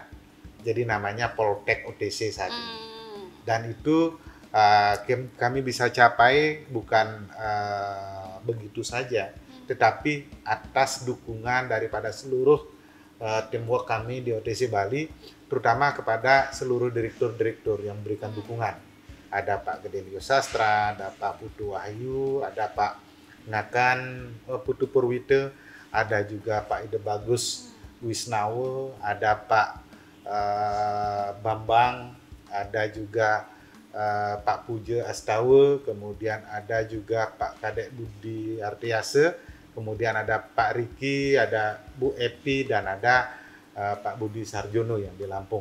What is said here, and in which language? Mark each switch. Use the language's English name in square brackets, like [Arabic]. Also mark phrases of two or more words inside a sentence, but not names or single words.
[Indonesian] Jadi namanya Poltek OTC saat ini. Dan itu kami bisa capai bukan begitu saja, tetapi atas dukungan daripada seluruh teamwork kami di OTC Bali, terutama kepada seluruh direktur-direktur yang memberikan dukungan. Ada Pak Gedelio Sastra, ada Pak Putu Wahyu, ada Pak Ngakan Putu Purwite, ada juga Pak Ide Bagus Wisnawo, ada Pak Bambang, ada juga Pak Puja Astawa, kemudian ada juga Pak Kadek Budi Artiase, kemudian ada Pak Riki, ada Bu Epi, dan ada Pak Budi Sarjono yang di Lampung.